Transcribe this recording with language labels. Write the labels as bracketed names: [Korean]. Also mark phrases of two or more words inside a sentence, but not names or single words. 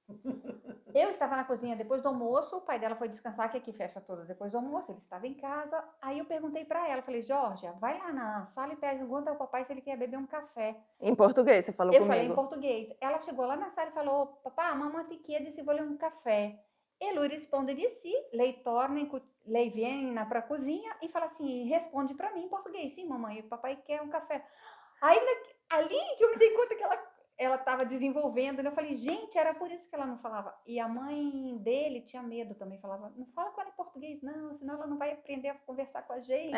[Portuguese] Eu estava na cozinha depois do almoço, o pai dela foi descansar, que aqui fecha tudo depois do almoço, ele estava em casa. Aí eu perguntei para ela, falei, Georgia, vai lá na sala e pergunta ao papai se ele quer beber um café. Em português, você falou Eu comigo. falei em português. Ela chegou lá na sala e falou, papá, mamãe [Italian] ti chiede se vuole [Portuguese] um café. [Italian] E lui risponde de si, lei torna, [Portuguese] lei vem para a cozinha e fala assim, responde para mim em português, sim, mamãe, o papai quer um café. Aí ali que eu me dei conta que ela estava desenvolvendo, né? Eu falei, gente, era por isso que ela não falava. E a mãe dele tinha medo também, falava, não fala com ela em português, não, senão ela não vai aprender a conversar com a gente.